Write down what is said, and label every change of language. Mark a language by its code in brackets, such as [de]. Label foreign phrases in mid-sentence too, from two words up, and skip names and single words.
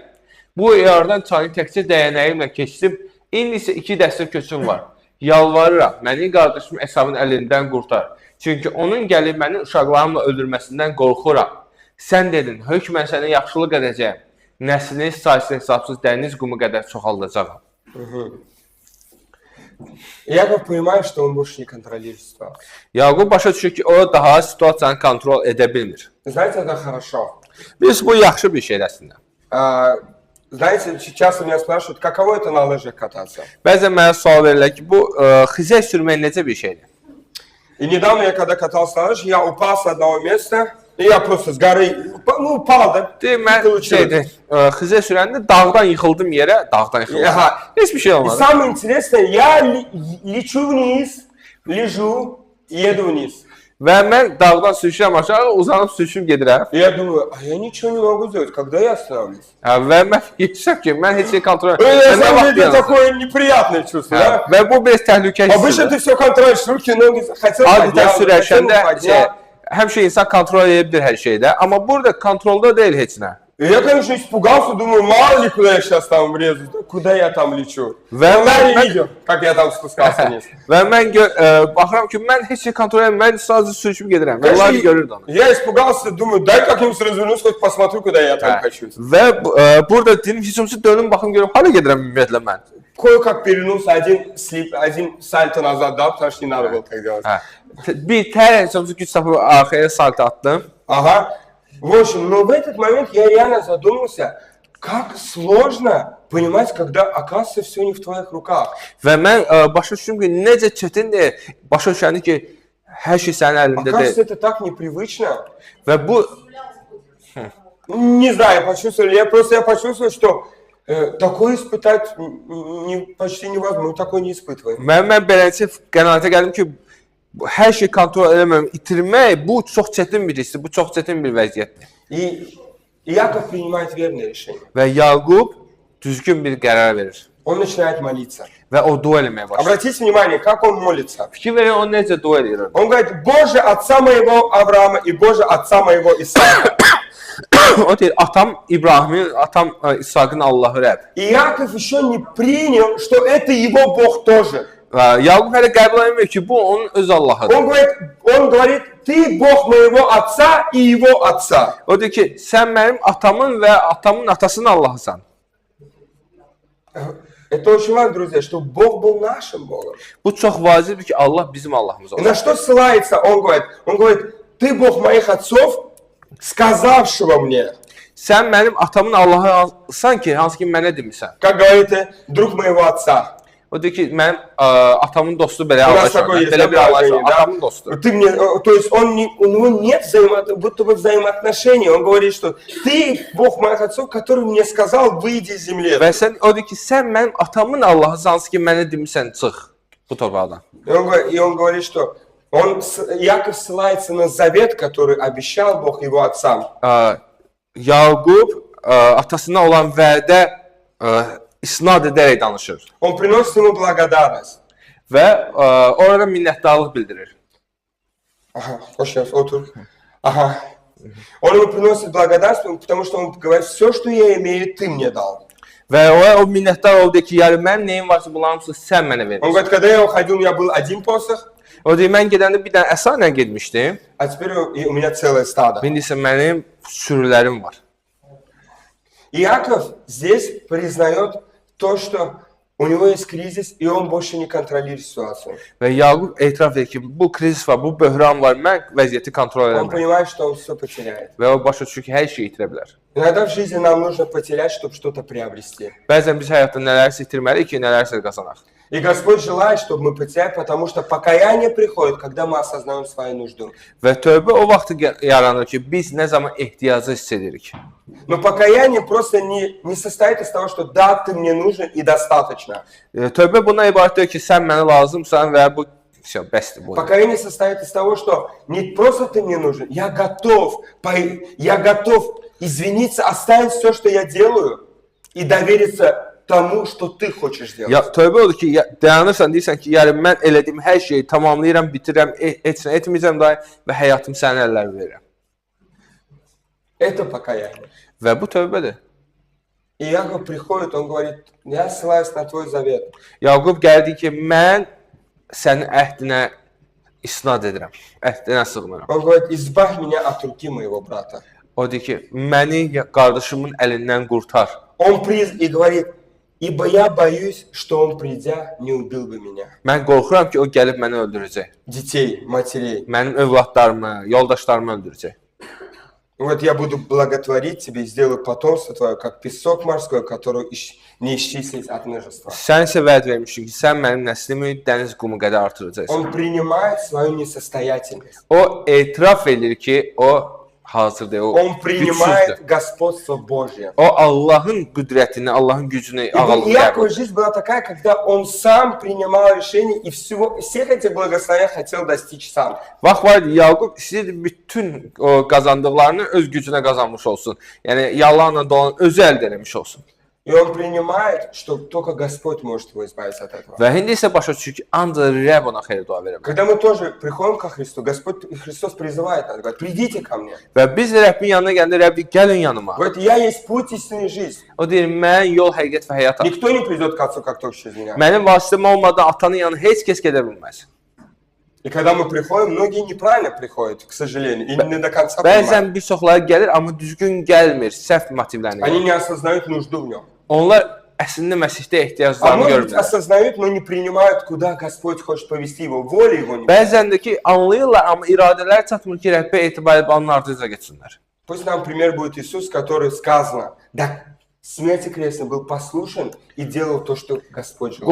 [az] Bu yardan çayını təkcə dəyənəyimlə keçdim. İndi isə iki dəstə köçüm var. Yalvarıram, məni qardaşım Əsavın əlindən qurtar. Çünki onun gəlib məni uşaqlarımla öldürməsindən qorxuram. Sən dedin, hökmən sənə yaxşılıq edəcəyim. Nəslini saysız hesabsız dəniz qumu qədər çoxaldacağam. [ru] Яков понимает, что он больше не контролирует ситуацию. [az] Yaqub başa düşür ki, o daha situasiyanı kontrol edə bilmir. [ru] Знаете, это хорошо. [az] Biz bu yaxşı bir şeydir əslində. [ru] Знаете, сейчас меня спрашивают, каково это на лыжах кататься. [az] Bəzən mənə sual verirlər ki, bu xizək sürmək necə bir şeydir? [ru] И недавно я когда катался на лыжах, я упал с одного места, и я просто с горы, упал, да? [az] Deyim, mən xizək sürəndə dağdan yıxıldım yerə, Aha. Heç bir şey [ru] И [az] olmadı. [ru] самое интересное, я лечу вниз, лежу, еду вниz. [az] Və mən dağdan sürüşürəm aşağı, uzanıb sürüşüb gedirəm. [ru] И я думаю, а я nичего не могу сделать, когда я остановлюсь? [az] Və mən fikirləşirəm ki, mən heç şey kontrol [ru] На самом деле такое неприятное чувство, да? [az] Və bu biraz təhlükəli [ru] Обычно [az] hissdir. [ru] ты все контролируешь, руки, ноги, хотел [az] Adətən [ru] поднял, хотел [az] sürəşəndə [ru] поднял. [az] həmişə insan kontrol edə bilir hər şeydə, amma burada kontrolda deyil heç nə. [ru] И я, конечно, испугался, думаю, мало ли куда я сейчас там врезаюсь, да куда я там лечу. [az] Və [ru] Я не видел, как я там спускался вниз. [az] Və mən baxıram ki, mən heç şey kontrol edirəm, mən sadəcə sürüşüb gedirəm. Və onlar görürdü onu. [ru] Я испугался, думаю, дай как-нибудь развернусь, хоть посмотрю, куда я там хочу. [az] Və burada dedim, heç olmasa dönüm baxım görüm, hara gedirəm ümumiyyətlə mən. [ru] Кое-как перевернулся, один сальто назад дал, потому что не надо было так делать. [az] Bir heç olmasa güc tapıb arxaya salto atdım. Ага. [ru] В общем, но в этот момент я реально задумался, как сложно понимать, когда оказывается все не в твоих руках. [az] Və mən başa düşdüm ki, necə çətindir başa düşəndə ki, hər şey sənin əlindədir. [ru] Оказывается, это так непривычно. [az] Və bu [ru] Не знаю, почувствовали. Я почувствовал, что такое испытать почти невозможно. Мы такое не испытываем. [az] mən beləncə qənaətə gəldim ki, hər şey kontrol edəməm, itirmək bu çox çətin bir hissdir, bu çox çətin bir vəziyyətdir. [ru] И Яков принимает верное решение. [az] Və Yaqub düzgün bir qərar verir [ru] Он начинает молиться. [az] və o dua eləməyə başlayır. [ru] Обратите внимание, как он молится. [az] Fikir verin, o necə dua edir. [ru] Он говорит, Боже, отца моего Авраама и Боже, отца моего Исаака. [az] O deyir, atam İbrahimin, atam İshaqın Allahı Rəbb. [ru] И Яков еще не принял, что это его Бог тоже. [az] Yaqub hələ qəbul etmir ki, bu onun öz Allahıdır. [ru] Он говорит, ты Бог моего отца и его отца. [az] O deyir ki, sən mənim atamın və atamın atasının Allahısan. [ru] Это очень важно, друзья, что Бог был нашим Богом. [az] Bu çox vacibdir ki, Allah bizim Allahımız [ru] И [az] olsun. [ru] на что ссылается он говорит, ты Бог моих отцов, сказавшего мне. [az] Sən mənim atamın Allahısan ki, hansı ki mənə demirsən. [ru] Как говорит друг моего отца. [az] O deyir ki, mənim atamın dostu belə [ru] У нас [az] anlaşır. [ru] такое есть [az] Belə bir anlaşır, [ru] выражение, да? [az] atamın dostu. [ru] Ты мне, то есть у него нет будто бы взаимоотношений. Он говорит, что ты Бог моих отцов, который мне сказал, выйди из земли. [az] Və sən, o deyir ki, sən mənim atamın Allahısan, hansı ki mənə demirsən, çıx bu torpaqdan. [ru] И он говорит, что Яков ссылается на завет, который обещал Бог его отцам. [az] Yaqub atasına olan vədə isnad edərək danışır. [ru] Он приносит ему благодарность. [az] Və orada minnətdarlıq bildirir. [ru] Ага, сейчас, otur. Ага. Он ему приносит благодарность, потому что он говорит, все, что я имею, ты мне дал. [az] Və o minnətdar oldu ki, yəni mənim nəyim varsa bunların hamısı sən mənə [ru] Он [az] verirsən. [ru] говорит, когда я уходил, у меня был один посох, [az] O deyir, mən gedəndə bir dənə əsa ilə getmişdim. [ru] а теперь у меня целое стадо. [az] İndi isə mənim sürülərim var. [ru] Иаков здесь признает то, что у него есть кризис, и он больше не контролирует ситуацию. [az] Və Yaqub etiraf edir ki, bu krizis var, bu böhran var, mən vəziyyəti kontrol [ru] Он [az] edəməm. [ru] понимает, что он все потеряет. [az] Və o başa düşür ki, hər şeyi itirə bilər. [ru] Иногда в жизни нам нужно потерять, чтобы что-то приобрести. [az] Bəzən biz həyatda nələrsə itirməliyik ki, nələrsə qazanaq. [ru] И Господь желает, чтобы мы потеряли, потому что покаяние приходит, когда мы осознаем свою нужду. [az] Və tövbə o vaxt yaranır ki, biz nə zaman ehtiyacı hiss edirik. [ru] Но покаяние просто не состоит из того, что да, ты мне нужен и достаточно. [az] Tövbə buna ibarət deyil ki, sən mənə lazımsan və bu bəsdir bu. [ru] Покаяние состоит из того, что не просто ты мне нужен, я готов извиниться, оставить все, что я делаю, и довериться тому, что ты хочешь сделать. [az] Ya tövbə odur ki, dayanırsan, deyirsən ki, yəni mən elədiyim hər şeyi tamamlayıram, bitirirəm, etməyəcəm dahi və həyatımı sənin əllərinə verirəm. [ru] Это покаяние. [az] Və bu tövbədir. [ru] И Иаков приходит, он говорит, я ссылаюсь на твой завет. [az] Yaqub gəldi ki, mən sənin əhdinə isnad edirəm, əhdinə sığınıram. [ru] Он говорит, избавь меня от руки моего брата. [az] O deyir ki, məni qardaşımın əlindən qurtar. [ru] Он и говорит, ибо я боюсь, что он, придя, не убил бы меня. [az] Mən qorxuram ki, o gəlib məni öldürəcək. [ru] Детей, матерей. [az] Mənim övladlarımı, yoldaşlarımı öldürəcək. [ru] Вот я буду благотворить тебе и сделаю потомство твое, как песок морской, который не исчислить от множества. [az] Sən isə vəd vermişsin ki, sən mənim nəslimi dəniz qumu qədər artıracaqsan. [ru] Он принимает свою несостоятельность. [az] O etiraf edir ki, o hazır deyil, o [ru] Он принимает [az] gücsüzdür. [ru] господство Божье. [az] O Allahın qüdrətini, Allahın gücünü [ru] И у [az] ağalığı [ru] Иакова [az] qəbul edir. [ru] жизнь была такая, когда он сам принимал решения и всех этих благословений хотел достичь сам. [az] Vaxt var idi, Yaqub istəyirdi bütün o qazandıqlarını öz gücünə qazanmış olsun. Yəni yalanla dolan özü əldə etmiş olsun. [ru] И он принимает, что только Господь может его избавить от этого. [az] Və indi isə başa düşür ki, ancaq Rəbb ona xeyir dua verə bilər. [ru] Когда мы тоже приходим ко Христу, Христос призывает нас, говорит, придите ко мне. [az] Və biz Rəbbin yanına gələndə Rəbb deyir, gəlin yanıma. [ru] Говорит, я есть путь, истина и жизнь. [az] O deyir, mən yol, həqiqət və həyat. [ru] Никто не придет к Отцу, как только через меня. [az] Mənim vasitəm olmadan atanın yanına heç kəs gedə bilməz. [ru] И когда мы приходим, многие неправильно приходят, к сожалению, и не до конца понимают. [az] Bəzən bir çoxları gəlir, amma düzgün gəlmir, səhv motivlərlə [ru] Они [az] gəlir. [ru] не осознают нужду в нем. [az] Onlar əslində Məsihdə [ru] А [az] ehtiyaclarını [ru] может быть, [az] görmürlər. [ru] осознают, но не принимают, куда Господь хочет повести его, воля его не. [az] Bəzən də ki, anlayırlar, amma iradələri çatmır ki, Rəbbə etibar edib onun ardınca getsinlər. [ru] Pусть нам пример будет Иисус, который сказано, да, смерти крестной был послушен и делал то, что Господь желал.